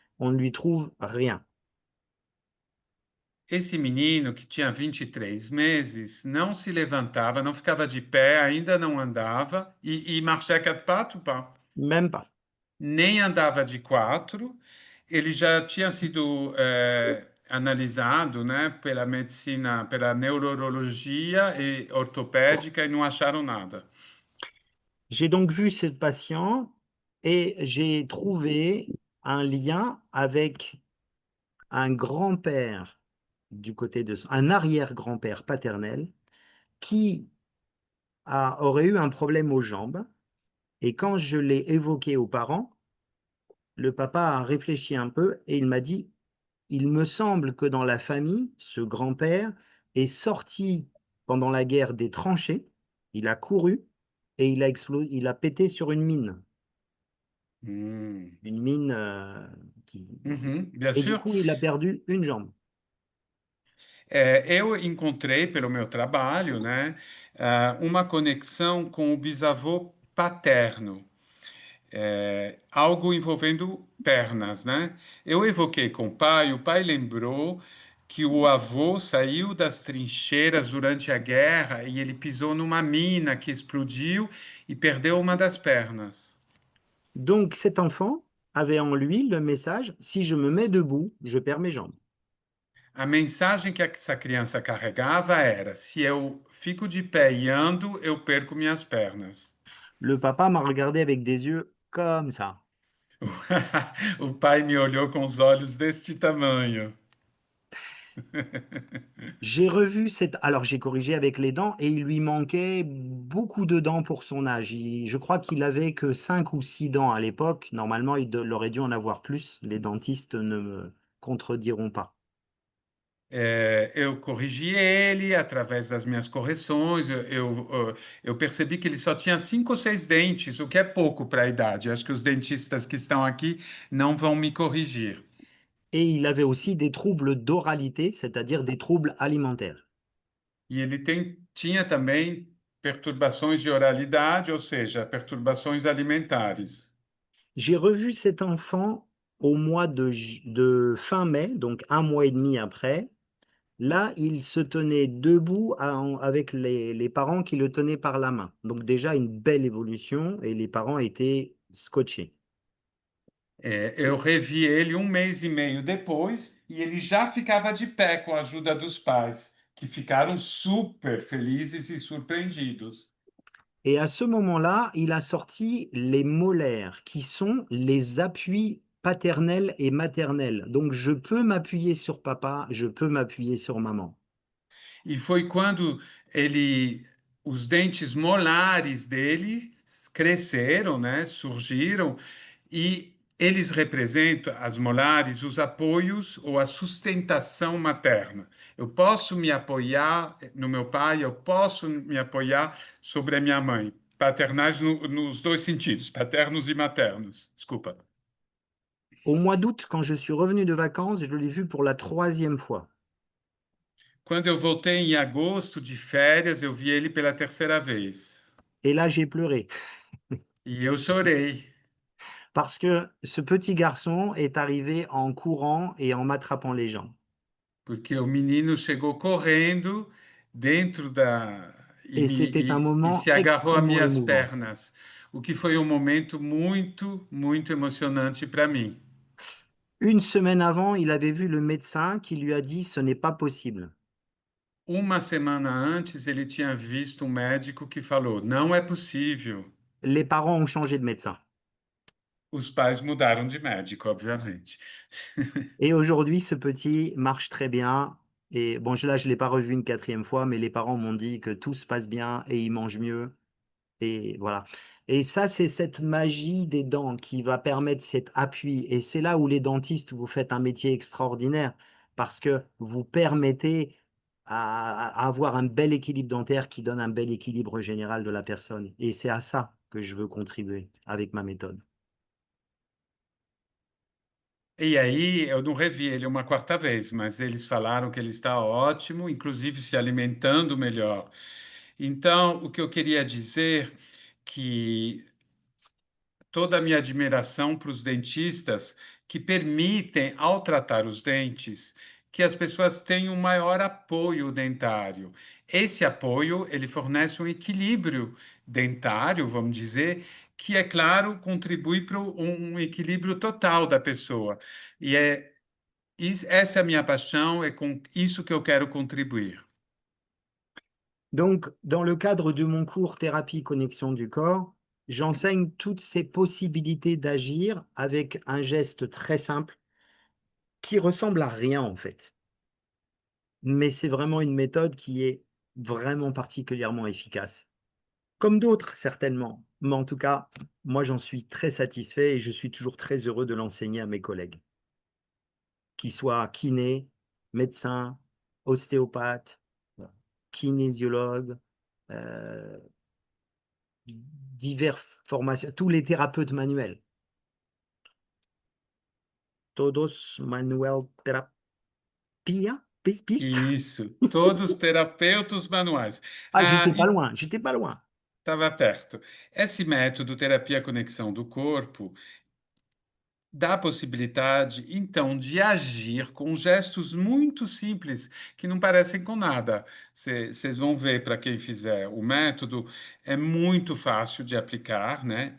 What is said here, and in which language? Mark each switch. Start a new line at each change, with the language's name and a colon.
French: On ne lui trouve rien.
Portuguese: Esse menino que tinha 23 meses não se levantava, não ficava de pé, ainda não andava, e
French: marchait à quatre pattes ou pas? Même pas.
Portuguese: Nem andava de quatro, ele já tinha sido analisado, né, pela medicina, pela neurologia e ortopédica e não acharam nada.
French: J'ai donc vu ce patient et j'ai trouvé un lien avec un grand-père du côté de un arrière-grand-père paternel qui aurait eu un problème aux jambes. Et quand je l'ai évoqué aux parents, le papa a réfléchi un peu et il m'a dit: «Il me semble que dans la famille, ce grand-père est sorti pendant la guerre des tranchées, il a couru et il a pété sur une mine». Hum. Une mine, qui Uhum, bien et du sûr. coup, il a perdu une jambe.
Portuguese: Eu encontrei pelo meu trabalho, né, uma conexão com o bisavô paterno. Algo envolvendo pernas, né? Eu evoquei com o pai lembrou que o avô saiu das trincheiras durante a guerra e ele pisou numa mina que explodiu e perdeu uma das pernas.
French: Donc cet enfant avait en lui le message: «Si je me mets debout, je perds mes jambes».
Portuguese: A mensagem que essa criança carregava era: se eu fico de pé e ando, eu perco minhas pernas.
French: Le papa m'a regardé avec des yeux comme ça.
Portuguese: O pai me olhou com os olhos deste tamanho.
French: J'ai revu cette alors j'ai corrigé avec les dents et il lui manquait beaucoup de dents pour son âge. Je crois qu'il avait que 5 ou 6 dents à l'époque. Normalement, il aurait dû en avoir plus. Les dentistes ne me contrediront pas.
Portuguese: Eu corrigi ele através das minhas correções. Eu percebi que ele só tinha 5 ou 6 dentes, o que é pouco para a idade. Acho que os dentistas que estão aqui não vão me corrigir.
French: Et il avait aussi des troubles d'oralité, c'est-à-dire des troubles alimentaires.
Portuguese: E ele tinha também perturbações de oralidade, ou seja, perturbações alimentares.
French: J'ai revu cet enfant au mois de fin mai, donc un mois et demi après. Là, il se tenait debout avec les parents qui le tenaient par la main. Donc déjà une belle évolution et les parents étaient scotchés.
Portuguese: Eu revi ele um mês e meio depois e ele já ficava de pé com a ajuda dos pais, que ficaram super felizes e surpreendidos.
French: Et à ce moment-là, il a sorti les molaires, qui sont les appuis paternels et maternels. Donc je peux m'appuyer sur papa, je peux m'appuyer sur maman.
Portuguese: E foi quando os dentes molares dele cresceram, né, surgiram, e eles representam, as molares, os apoios ou a sustentação materna. Eu posso me apoiar no meu pai, eu posso me apoiar sobre a minha mãe. Paternais nos dois sentidos, paternos e maternos. Desculpa.
French: Au mois d'août, quand je suis revenu de vacances, je l'ai vu pour la troisième fois.
Portuguese: Quando eu voltei em agosto de férias, eu vi ele pela terceira vez.
French: Et là, j'ai pleuré.
Portuguese: E eu chorei.
French: Parce que ce petit garçon est arrivé en courant et en m'attrapant les jambes.
Portuguese: Porque o menino chegou correndo dentro da
French: Et c'était un
Portuguese: e
French: moment
Portuguese: se agarrou às
French: extrêmement
Portuguese: minhas
French: émouvant.
Portuguese: pernas, o que foi um momento muito emocionante para mim.
French: Une semaine avant, il avait vu le médecin qui lui a dit: «Ce n'est pas possible».
Portuguese: Uma semana antes, ele tinha visto um médico que falou: não é possível.
French: Les parents ont changé de médecin.
Portuguese: Os pais mudaram de médico, obviamente.
French: Et aujourd'hui, ce petit marche très bien et bon, là, je l'ai pas revu une quatrième fois, mais les parents m'ont dit que tout se passe bien et il mange mieux et voilà. Et ça, c'est cette magie des dents qui va permettre cet appui et c'est là où les dentistes, vous faites un métier extraordinaire parce que vous permettez à avoir un bel équilibre dentaire qui donne un bel équilibre général de la personne et c'est à ça que je veux contribuer avec ma méthode.
Portuguese: E aí, eu não revi ele uma quarta vez, mas eles falaram que ele está ótimo, inclusive se alimentando melhor. Então, o que eu queria dizer que toda a minha admiração para os dentistas que permitem, ao tratar os dentes, que as pessoas tenham um maior apoio dentário. Esse apoio, ele fornece um equilíbrio dentário, vamos dizer, que, é claro, contribui para um equilíbrio total da pessoa. E essa é a minha paixão, é com isso que eu quero contribuir.
French: Donc, dans le cadre de mon cours thérapie connexion du corps, j'enseigne toutes ces possibilités d'agir avec un geste très simple qui ressemble à rien en fait. Mais c'est vraiment une méthode qui est vraiment particulièrement efficace. Comme d'autres certainement, mais en tout cas, moi j'en suis très satisfait et je suis toujours très heureux de l'enseigner à mes collègues, qu'ils soient kinés, médecins, ostéopathes, kinésiologues, heu divers formations, tous les thérapeutes manuels.
Portuguese: Todos manuel terapia? Pista? Isso, todos terapeutas manuais.
French: Ah, j'étais pas loin, j'étais pas loin.
Portuguese: Estava perto. Esse método, terapia conexão do corpo, dá a possibilidade, então, de agir com gestos muito simples, que não parecem com nada. Vocês vão ver, para quem fizer o método, é muito fácil de aplicar, né?